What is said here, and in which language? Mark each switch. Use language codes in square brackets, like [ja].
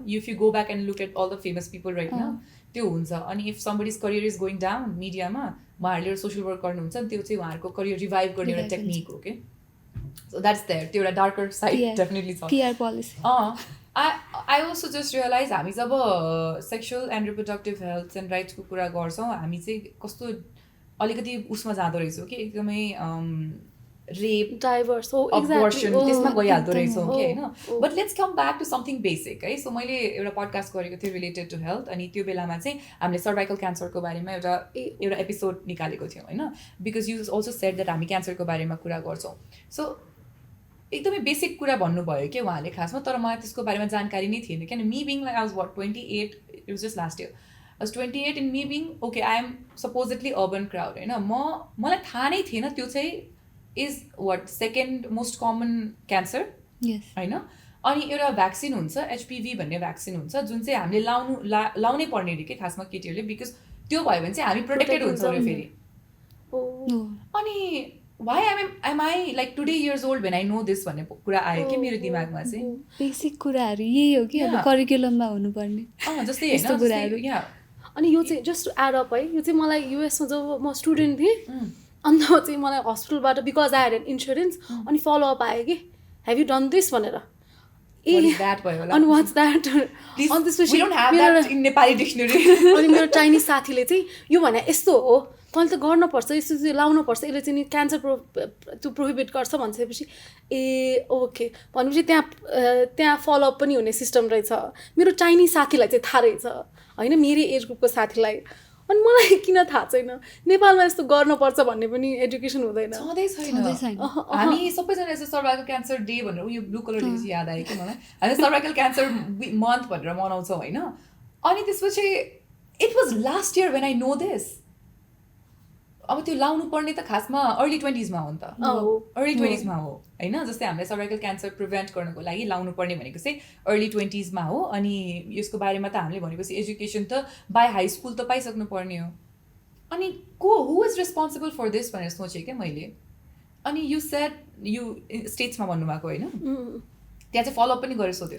[en] If you go back and look at all the famous people right now, [ne] त्यो हुन्छ. अनि [en] if somebody's career is going down [ne] media मा उहाँहरूले social work गर्नुहुन्छ नि, त्यो चाहिँ उहाँहरूको career revive गर्ने एउटा technique हो के. [en] So that's there. [ne] त्यो एउटा darker side definitely छ. [en] PR policy. I also just realized [ne] हामी जब [en] sexual and reproductive health and rights [ne] को कुरा गर्छौँ, हामी चाहिँ कस्तो अलिकति उसमा जाँदो रहेछौँ कि एकदमै rape, [en] diverse, [ne] abortion, त्यसमा गइहाल्दो रहेछौँ कि हैन. [en] But let's come back to something basic है. [ne] So मैले एउटा podcast गरेको थिएँ [en] related to health, [ne] अनि त्यो बेलामा चाहिँ हामीले cervical cancer को बारेमा एउटा episode निकालेको थियौँ हैन. [en] Because you also said that [ne] हामी cancer को बारेमा कुरा गर्छौँ. So एकदमै बेसिक कुरा भन्नुभयो कि उहाँले खासमा, तर मलाई त्यसको बारेमा जानकारी नै थिएन. [en] किन me being like I was 28, it was just last year. I was 28 and me being okay, I am supposedly urban crowd हैन. [ne] मलाई थाहा नै थिएन त्यो चाहिँ [en] is what second most common cancer. Yes. [ne] हैन. अनि एउटा भ्याक्सिन हुन्छ HPV भन्ने भ्याक्सिन हुन्छ जुन चाहिँ हामीले लाउनै पर्ने रे के खासमा केटीहरूले, बिकज त्यो भयो भने चाहिँ हामी प्रोटेक्टेड हुन्छौँ रे फेरि. [en] अनि why am I like today years old when I know this [ne] भन्ने कुरा आयो कि मेरो दिमागमा चाहिँ. बेसिक कुराहरू यही हो कि अब करिकुलममा हुनुपर्ने जस्तै यस्तो कुराहरू. अनि यो चाहिँ [en] just to add up [ne] है, यो चाहिँ मलाई युएसमा जब म स्टुडेन्ट थिएँ अन्त चाहिँ मलाई हस्पिटलबाट because [en] I had an insurance [ne] अनि फलोअप आयो कि [en] have you done this [ne] भनेर. अनि [en] what's that [ne] अनि त्यसपछि अनि मेरो चाइनिज साथीले चाहिँ यो भने यस्तो हो, तैँले त गर्नुपर्छ, यस्तो चाहिँ लाउनुपर्छ, यसले चाहिँ क्यान्सर त्यो प्रोहिबिट गर्छ भनिसकेपछि ए ओके भनेपछि त्यहाँ फलोअप पनि हुने सिस्टम रहेछ. मेरो चाइनिज साथीलाई चाहिँ थाहा रहेछ होइन, मेरो एज ग्रुपको साथीलाई. अनि मलाई किन थाहा छैन नेपालमा यस्तो गर्नुपर्छ भन्ने पनि एजुकेसन हुँदैन. हामी सबैजना यस्तो सर्भाइकल क्यान्सर डे भनेर उयो ब्लू कलर डे याद आयो कि मलाई. हामी सर्भाइकल क्यान्सर मन्थ भनेर मनाउँछौँ होइन. [en] अनि त्यसपछि it was last year when I know this. [ne] अब त्यो लाउनु पर्ने त खासमा अर्ली 20s मा हो नि त. अर्ली 20s मा हो होइन. जस्तै हामीले सर्भाइकल क्यान्सर प्रिभेन्ट गर्नको लागि लाउनु पर्ने भनेको चाहिँ अर्ली 20s मा हो. अनि यसको बारेमा त हामीले भनेपछि एजुकेसन त बाई हाई स्कुल त पाइसक्नु पर्ने हो. अनि [en] who is responsible for this [ne] भनेर सोचेँ क्या मैले. अनि [en] you said [ne] यु स्टेट्समा भन्नुभएको होइन, त्यहाँ चाहिँ फलोअप पनि गरेर सोध्यो.